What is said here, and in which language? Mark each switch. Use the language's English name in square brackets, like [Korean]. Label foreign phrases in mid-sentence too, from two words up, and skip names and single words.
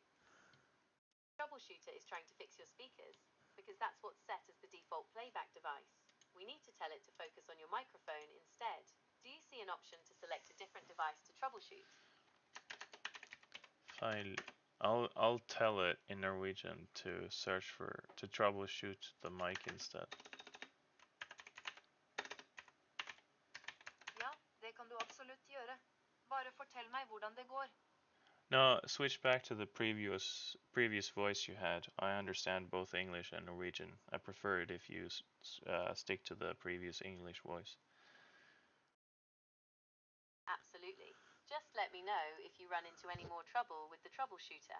[English] Troubleshooter is trying to fix your speakers, because that's what's set as the default playback device. We need to tell it to focus on your microphone instead. Do you see an option to select a different device to troubleshoot? I'll I'll tell it in Norwegian to search for to troubleshoot the mic instead. [Norwegian] Ja, det kan du absolutt gjøre. Bare fortell meg hvordan det går. [English] No, switch back to the previous voice you had. I understand both English and Norwegian. I prefer it if you stick to the previous English voice. Absolutely. Just let me know if you run into any more trouble with the troubleshooter.